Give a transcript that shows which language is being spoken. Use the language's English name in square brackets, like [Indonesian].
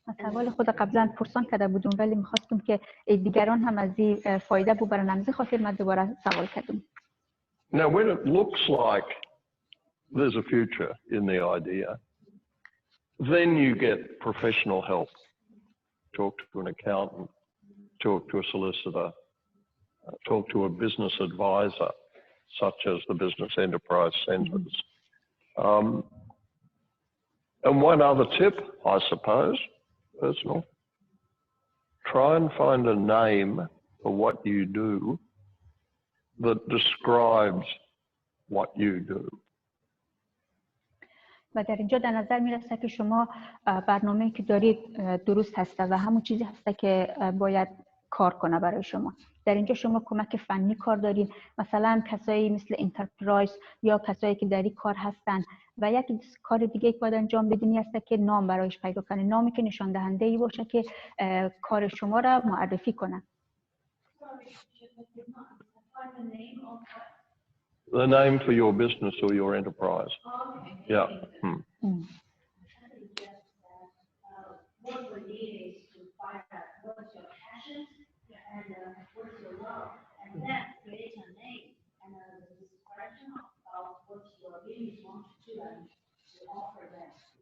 [Persian] سوال خود قبلا پرسان کرده بودم ولی میخواستم که دیگران هم از این فایده ببرن، همزه خاطر من دوباره سوال کردم. [English] Now, when it looks like there's a future in the idea, then you get professional help. Talk to an accountant, talk to a solicitor, talk to a business advisor, such as the business enterprise centers. And one other tip, I suppose, personal, try and find a name for what you do that describes what you do. [Persian] و در اینجا در نظر میرسه که شما برنامه‌ای که دارید درست هسته و همون چیزی هسته که باید کار کنه برای شما. در اینجا شما کمک فنی کار دارید، مثلا کسایی مثل انترپرایز یا کسایی که در این کار هستن، و یک کار دیگه که باید انجام بدینی هست که نام برایش پیدا کنه، نامی که نشان دهنده ای باشه که کار شما را معرفی کنه. [English] The name for your business or your enterprise. Yeah. What we need is to find out what's your passion and what's your love, and then create a name and a description of what you really want to do and to offer them.